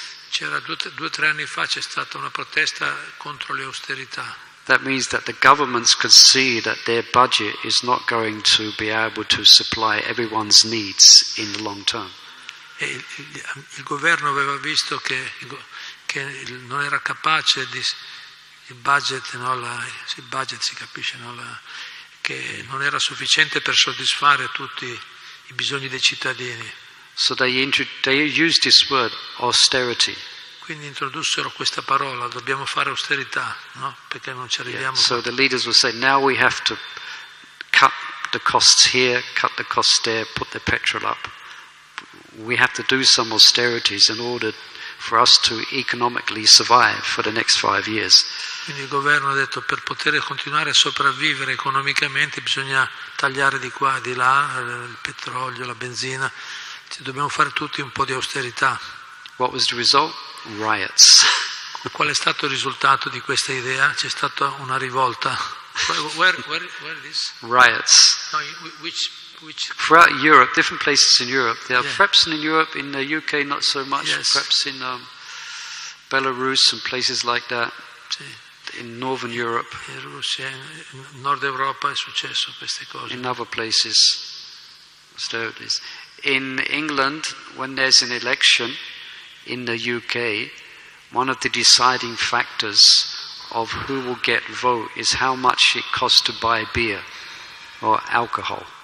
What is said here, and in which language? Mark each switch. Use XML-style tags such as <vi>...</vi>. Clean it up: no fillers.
<it>C'era 2 o 3 anni fa c'è stata una protesta contro le austerità.</it> <en>That means that the governments could see that their budget is not going to be able to supply everyone's needs in the long term.</en> <it>E il governo aveva visto che non era capace il budget, il budget si capisce, che non era sufficiente per soddisfare tutti i bisogni dei cittadini.</it> <en>So they used this word, austerity.</en> <it>Quindi introdussero questa parola, dobbiamo fare austerità, no? Perché non ci arriviamo.</it> <en>So the leaders will say, now we have to cut the costs here, cut the costs there, put the petrol up. We have to do some austerities in order for us to economically survive for the next 5 years.</en> <it>Quindi il governo ha detto per poter continuare a sopravvivere economicamente bisogna tagliare di qua e di là il petrolio, la benzina, dobbiamo fare tutti un po' di austerità.</it> <en>What was the result? Riots.</en> <it>Qual è stato il risultato di questa idea? C'è stata una rivolta.</it> <en>Where is? Riots. No, which? Throughout Europe, different places in Europe. There are perhaps in Europe, in the UK not so much, yes. Perhaps in Belarus and places like that.</en> <it>Sì.</it> <en>In Northern Europe.</en> <it>In Russia, in Nord Europa è successo queste cose.</it> <en>In other places, austerities. In England, when there's an election in the UK, one of the deciding factors of who will get vote is how much it costs to buy beer or alcohol.</en>